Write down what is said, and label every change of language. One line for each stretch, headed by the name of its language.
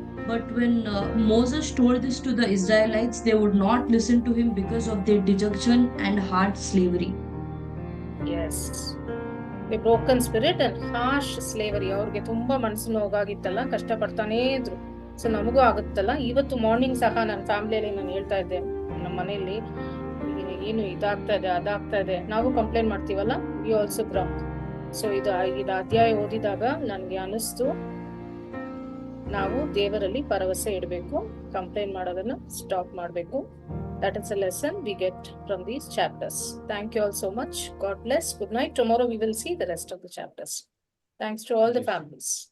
English: But when Moses told this to the Israelites, they would not listen to him because of their dejection and hard slavery. Yes. The broken spirit and harsh slavery.
Kannada: ಅವ್ರಿಗೆ ತುಂಬಾ ಮನಸ್ಸು ನೋವಾಗಿತ್ತಲ್ಲ, ಕಷ್ಟ ಪಡ್ತಾನೇ ಇದ್ರು. So ನಮಗೂ ಆಗುತ್ತಲ್ಲ. ಇವತ್ತು morning ಸಹ ನನ್ನ ಫ್ಯಾಮಿಲಿಯಲ್ಲಿ ನಾನು ಹೇಳ್ತಾ ಇದ್ದೆ, ನಮ್ಮ ಮನೆಯಲ್ಲಿ ಏನು ಇದಾಗ್ತಾ ಇದೆ ಅದಾಗ್ತಾ ಇದೆ, ನಾವು ಕಂಪ್ಲೇಂಟ್ ಮಾಡ್ತೀವಲ್ಲ,
English: We also ground.
Kannada: ಸೊ ಇದು ಅಧ್ಯಾಯ ಓದಿದಾಗ ನನ್ಗೆ ಅನಿಸ್ತು, ನಾವು ದೇವರಲ್ಲಿ ಭರವಸೆ ಇಡಬೇಕು, ಕಂಪ್ಲೇಂಟ್ ಮಾಡೋದನ್ನ ಸ್ಟಾಪ್ ಮಾಡಬೇಕು.
English: That is a lesson we get from these chapters. Thank you all so much. God bless. Good night. Tomorrow we will see the rest of the chapters. Thanks to all the families.